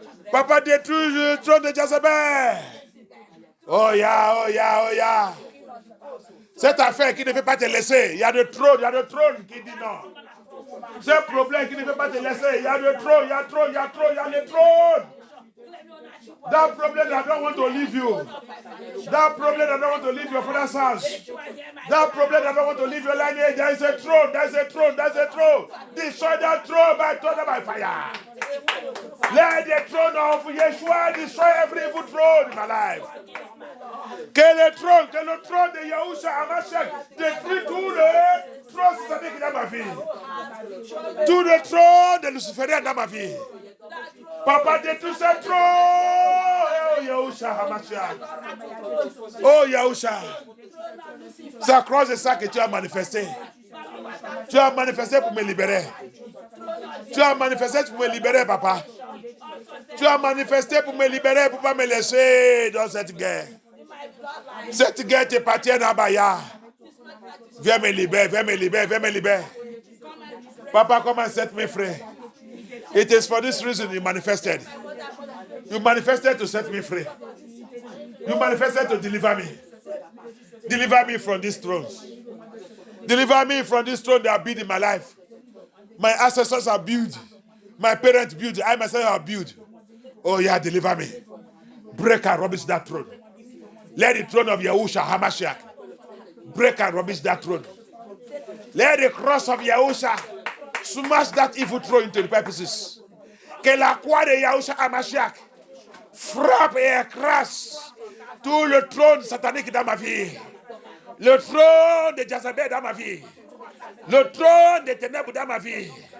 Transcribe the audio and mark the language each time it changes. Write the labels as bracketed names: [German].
[French] Papa, détruis le trône de Jezebel. Oh ya. Cette affaire qui ne veut pas te laisser, il y a de trône qui dit non. Ce problème qui ne veut pas te laisser, il y a de trop, il y a le trône. [English] That problem that don't want to leave you. That problem that don't want to leave your father's house. That problem that don't want to leave your lineage. There is a throne. There is a throne. There is a throne. Destroy that throne by thunder, by fire. Let the throne of Yeshua destroy every evil throne in my life. [French] Que le trône de Yahushua Hamashiach détruit tout le trône satanique dans ma vie. Tout le trône de Luciférien dans ma vie. Papa, détruis ce trône. Oh Yahushua Hamashiach. Oh Yahushua. C'est à cause de ça que tu as manifesté. Tu as manifesté pour me libérer. Tu as manifesté pour me libérer, papa. Tu as manifesté pour me libérer, pour ne pas me laisser dans cette guerre. Cette guerre t'appartient à Baya. Viens me libérer, viens me libérer, viens me libérer. [English] Papa, come and set me free. It is for this reason you manifested. You manifested to set me free. You manifested to deliver me. Deliver me from these thrones. Deliver me from this throne that built in my life. My ancestors are built. My parents built. I myself have built. Oh yeah, deliver me. Break and rubbish that throne. Let the throne of Yahushua Hamashiach break and rubbish that throne. Let the cross of Yahushua smash that evil throne into the purposes. [French] Que la croix de Yahushua Hamashiach frappe et écrase tout le trône satanique dans ma vie. Le trône de Jezabel dans ma vie. Le trône des ténèbres dans ma vie.